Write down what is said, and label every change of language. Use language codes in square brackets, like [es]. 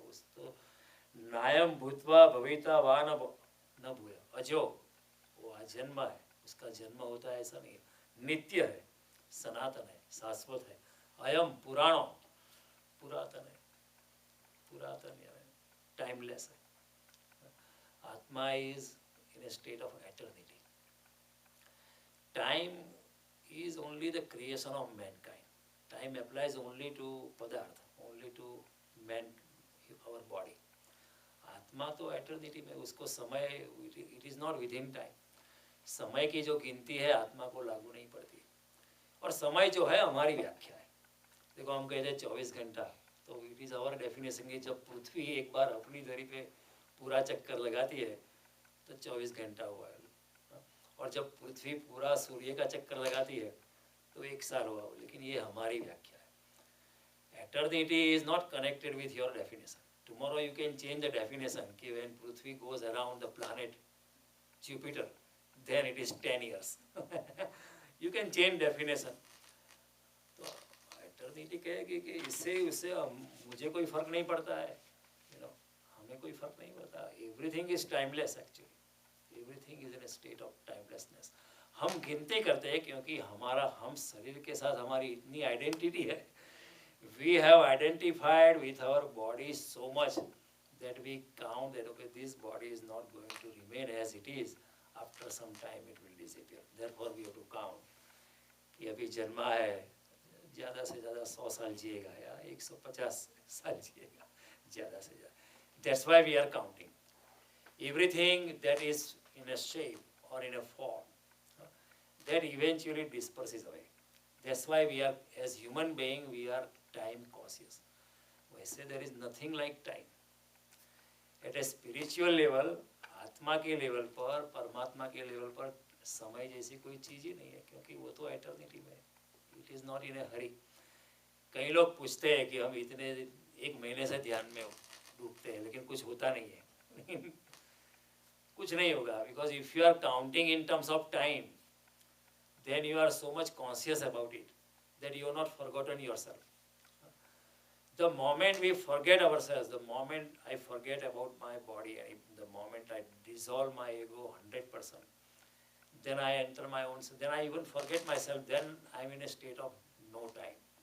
[hi] उस तो नायम भूतवा भविता वा न भूय अजो, वो अजन्मा है, उसका जन्म होता है ऐसा नहीं है। नित्य है, सनातन है, शाश्वत है। अयम पुराणो, पुरातन है, पुरातन यानी टाइमलेस है। [en] आत्मा is in a state of eternity. Time is only the creation of mankind. Time applies only to padarth, only to man, our body. [hi] आत्मा तो एटर्निटी में, उसको समय, [en] It is not within time. [hi] समय की जो गिनती है आत्मा को लागू नहीं पड़ती। और समय जो है हमारी व्याख्या है। देखो हम कहते हैं 24 घंटा, तो [en] it is our definition [hi] कि जब पृथ्वी एक बार अपनी धरी पे पूरा चक्कर लगाती है तो 24 घंटा हुआ है। और जब पृथ्वी पूरा सूर्य का चक्कर लगाती है तो 1 साल हुआ। लेकिन ये हमारी व्याख्या है। [en] Eternity is not connected with your definition. Tomorrow you can change the definition कि when पृथ्वी goes around the planet Jupiter then it is 10 years। You can change definition. [hi] तो एटर्निटी कहेगी कि इससे उससे मुझे कोई फर्क नहीं पड़ता है, यू नो, हमें कोई फर्क नहीं पड़ता। [en] Everything is timeless actually. Everything is in a state of timelessness। [hi] हम गिनती करते हैं क्योंकि हम शरीर के साथ हमारी इतनी आइडेंटिटी है। [en] We have identified with our body so much that we count that okay, this body is not going to remain as it is. After some time it will disappear. Therefore we have to count [hi] कि अभी जन्मा है, ज़्यादा से ज़्यादा 100 साल जिएगा या 150 साल जिएगा, ज़्यादा से ज़्यादा। [en] That's why we are counting. Everything that is in a shape or in a form, that eventually disperses away. That's why we are, as human being, we are time cautious. वैसे there is nothing like time. At a spiritual level, [hi] आत्मा के level पर, परमात्मा के level पर समय जैसी कोई चीज़ ही नहीं है, क्योंकि वो तो एटर्निटी में है. [en] It is not in a hurry. [hi] कई लोग पूछते हैं कि हम इतने 1 महीने से ध्यान में डूबते हैं, लेकिन कुछ होता नहीं है. कुछ नहीं होगा, [en] because if you are counting in terms of time, then you are so much conscious about it that you are not forgotten yourself. The moment we forget ourselves, the moment I forget about my body, the moment I dissolve my ego 100%, then I enter my own, then I even forget myself, then I'm in a state of no time.